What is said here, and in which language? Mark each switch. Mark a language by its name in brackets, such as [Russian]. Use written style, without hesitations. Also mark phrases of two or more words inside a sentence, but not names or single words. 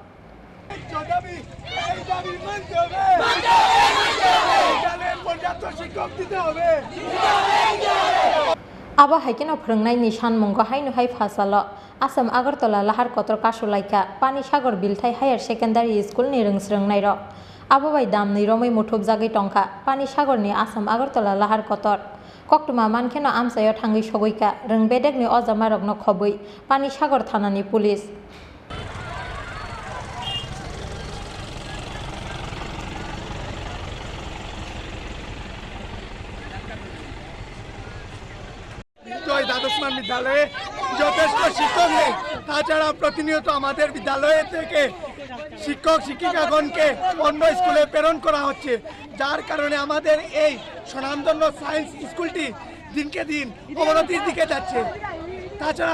[Kok Borok] abo haikeno Phrwngnai Sanmungo haino hai fasalo Assam Agartala Lahar Kotor Kasulaikha Panisagar Bilthai Higher Secondary Schoolni Phrwngnai rok abo bai damni romai muthupjagui tongkha Panisagarni Assam Agartala Lahar Kotor Koktuma mankeno amsayo thangui sogoika röngbedekni ojamarokno khobui Panisagar thanani police [Bangla] দ্বাদশমান বিদ্যালয়ে যথেষ্ট শিক্ষক নেই তাছাড়া প্রতিনিয়ত আমাদের বিদ্যালয় থেকে শিক্ষক শিক্ষিকাগণকে অন্য স্কুলে প্রেরণ করা হচ্ছে যার কারণে আমাদের এই স্বনামধন্য সায়েন্স স্কুলটি দিনকে দিন অবনতির দিকে যাচ্ছে তাছাড়া